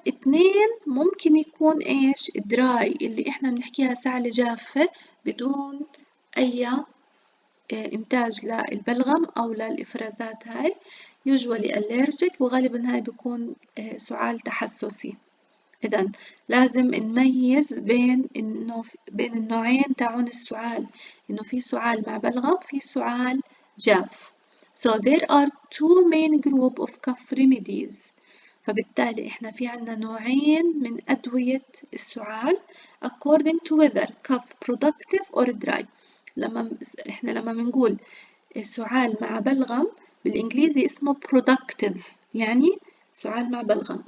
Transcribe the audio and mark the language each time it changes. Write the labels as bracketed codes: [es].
[ar] اتنين، ممكن يكون إيش دراي، اللي إحنا بنحكيها سعلة جافة بدون أي إنتاج للبلغم أو للإفرازات هاي، [en] usually allergic، [ar] وغالبا هاي بيكون سعال تحسسي. إذا لازم نميز بين بين النوعين تاعون السعال، إنه في سعال مع بلغم، في سعال جاف. [en] So there are two main group of cough remedies. [ar] فبالتالي إحنا في عنا نوعين من أدوية السعال [en] according to whether cough productive or dry. [ar] لما بنقول سعال مع بلغم بالإنجليزي اسمه productive، يعني سعال مع بلغم.